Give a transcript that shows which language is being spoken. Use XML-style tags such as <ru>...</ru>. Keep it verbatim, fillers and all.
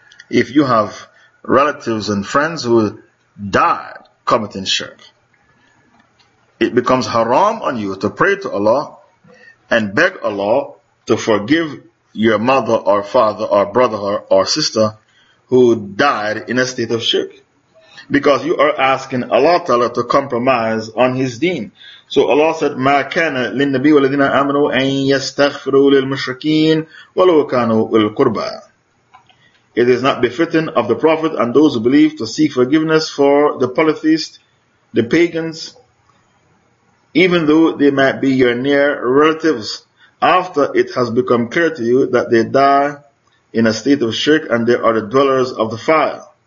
<en>if you have relatives and friends who died committing shirk, it becomes haram on you to pray to Allah and beg Allah to forgive your mother or father or brother or, or sister who died in a state of shirk. Because you are asking Allah Ta'ala to compromise on His deen. So Allah said,</en> <ar>مَا كَانَ لِلنَّبِيِّ وَالَّذِينَ آمَنُوا أَن يَسْتَغْفِرُوا لِلْمُشْرِكِينَ وَلَوْ كَانُوا أُولِي الْقُرْبَىٰ.</ar> <en>It is not befitting of the Prophet and those who believe to seek forgiveness for the polytheists, the pagans, even though they might be your near relatives, after it has become clear to you that they die in a state of shirk and they are the dwellers of the fire.</en>